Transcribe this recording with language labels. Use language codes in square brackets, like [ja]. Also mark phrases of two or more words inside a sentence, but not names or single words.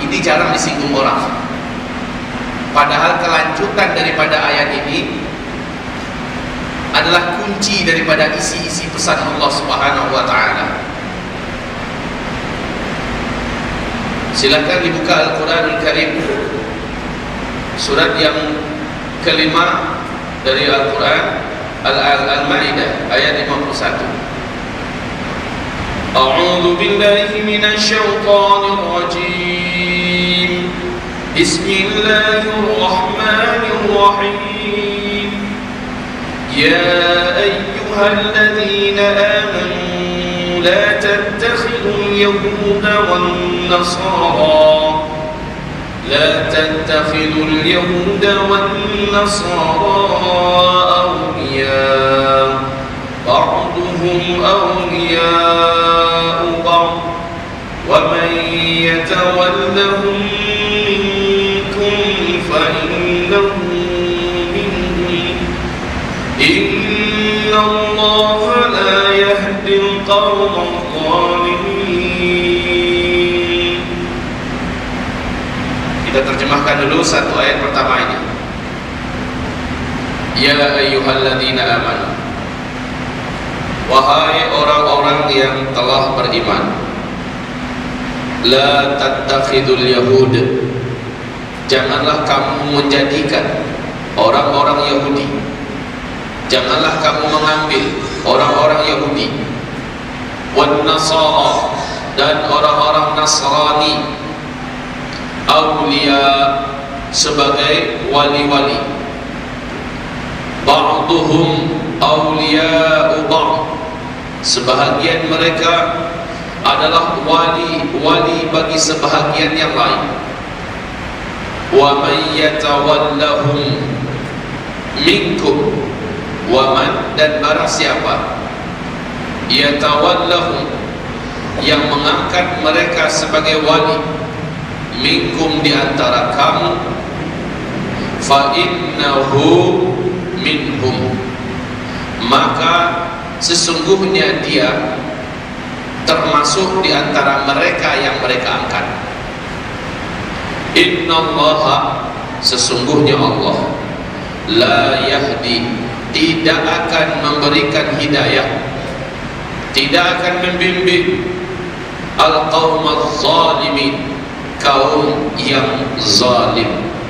[id] Ini jarang disinggung orang. Padahal kelanjutan daripada ayat ini adalah kunci daripada isi-isi pesan Allah [ar] سبحانه وتعالى. [id] Silakan dibuka Al-Qur'anul Karim, surat yang kelima dari Al-Qur'an, Al-Maidah ayat 51. [ar] أعوذ بالله من الشيطان الرجيم. بسم الله الرحمن الرحيم. يا أيها الذين آمنوا لا تتخذوا اليهود والنصارى لا تتخذوا اليهود والنصارى أولياء بعضهم أولياء بعض ومن يتولهم منكم فإنه منهم إن الله لا يهدي القوم الظالمين. [id] Kita terjemahkan dulu satu ayat pertama ini. [ar] يا أيها الذين آمنوا, [id] wahai orang-orang yang telah beriman, [ar] لا تتخذوا اليهود, [id] janganlah kamu menjadikan orang-orang Yahudi, janganlah kamu mengambil orang-orang Yahudi, [ar] والنصارى, [id] dan orang-orang Nasrani, awliya, sebagai wali-wali. [ar] بعضهم أولياء بعض, [id] sebahagian mereka adalah wali-wali bagi sebahagian yang lain. [ar] ومن يتولهم منكم ومن, [id] dan barang siapa yatawallahum, yang mengangkat mereka sebagai wali, minkum, di antara kamu, [ar] فإنه منهم, [id] maka sesungguhnya dia termasuk di antara mereka yang mereka angkat. Innallaha, sesungguhnya Allah, [ar] لا يهدي, [id] tidak akan memberikan hidayah, tidak akan membimbing, [ar] القوم الظالمين, [id] kaum yang zalim.